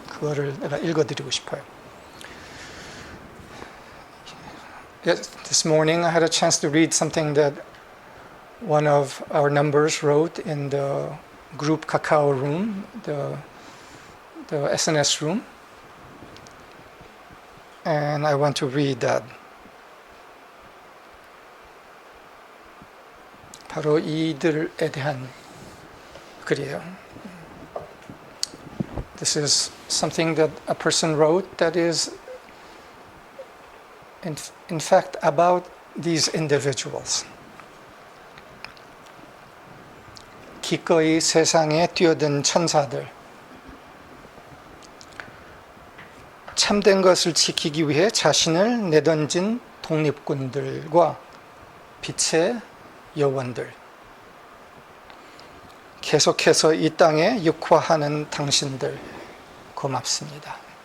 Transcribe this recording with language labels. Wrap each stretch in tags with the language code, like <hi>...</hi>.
<ko>그거를 내가 읽어드리고 싶어요.</ko> <en>Yes, this morning I had a chance to read something that one of our numbers wrote in the group Kakao room, the SNS room. And I want to read that.</en> <ko>바로 이들에 대한 글이에요.</ko> <en>This is something that a person wrote that is in fact about these individuals.</en> <ko>기꺼이 세상에 뛰어든 천사들, 참된 것을 지키기 위해 자신을 내던진 독립군들과 빛의 여원들, 계속해서 이 땅에 육화하는 당신들 고맙습니다.</ko>